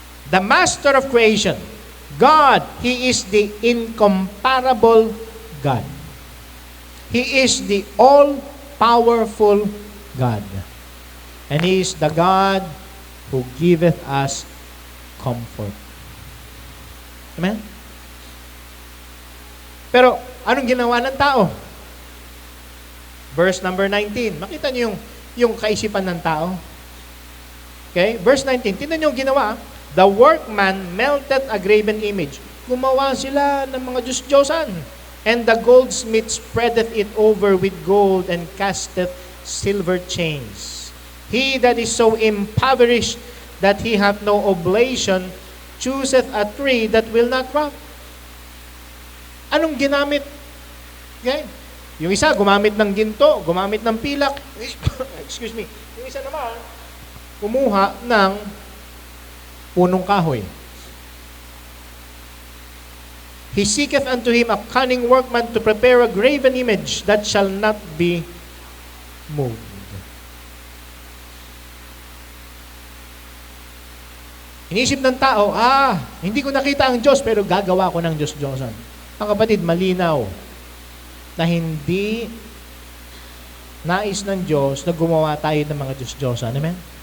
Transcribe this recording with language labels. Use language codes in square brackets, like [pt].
[en] The master of creation, God, He is the incomparable God. He is the all-powerful God. And He is the God who giveth us comfort. Amen? [tl] Pero, anong ginawa ng tao? Verse number 19. Makita niyo yung kaisipan ng tao. [en] Okay? Verse 19. [tl] Tingnan niyo yung ginawa. [en] The workman melted a graven image. [tl] Gumawa sila ng mga Diyos-Diyosan. [en] And the goldsmith spreadeth it over with gold and casteth silver chains. He that is so impoverished that he hath no oblation chooseth a tree that will not rot. [tl] Anong ginamit? Okay? Yung isa, gumamit ng ginto, gumamit ng pilak. Excuse me. Yung isa naman, kumuha ng punong kahoy. [en] He seeketh unto him a cunning workman to prepare a graven image that shall not be moved. [tl] Inisip ng tao, hindi ko nakita ang Diyos, pero gagawa ko ng Diyos-Diyosan. Ang kapatid, malinaw na hindi nais ng Diyos na gumawa tayo ng mga Diyos-Diyosan. Amen?